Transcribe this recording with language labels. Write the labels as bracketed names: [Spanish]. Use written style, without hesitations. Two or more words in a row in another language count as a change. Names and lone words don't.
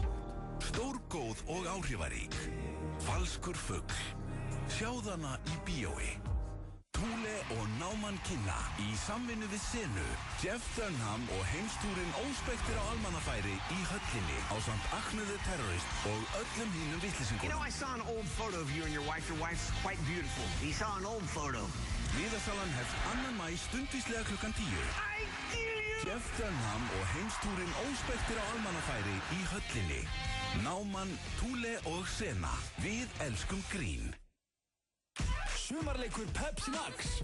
[Icelandic] Stórgóð og áhrifarík. Falskur fugl. Sjáðana í bíói. Thule og Náman kynna í samvinnu við Senu, Jeff Dunham og heimstúrin óspektir á almannafæri í höllinni ásamt Acne the Terrorist og öllum hínum vitleysingum. [English] You know, I saw an old photo of you and your wife. Your wife's quite beautiful. You saw an old photo. [Icelandic] Miðasalan hefst 2. maí stundvíslega klukkan 10. Jeff Dunham og heimstúrin óspektir á almannafæri í höllinni. Náman, Thule og Sena. Við elskum grín. Sumarleikur Pepsi Max.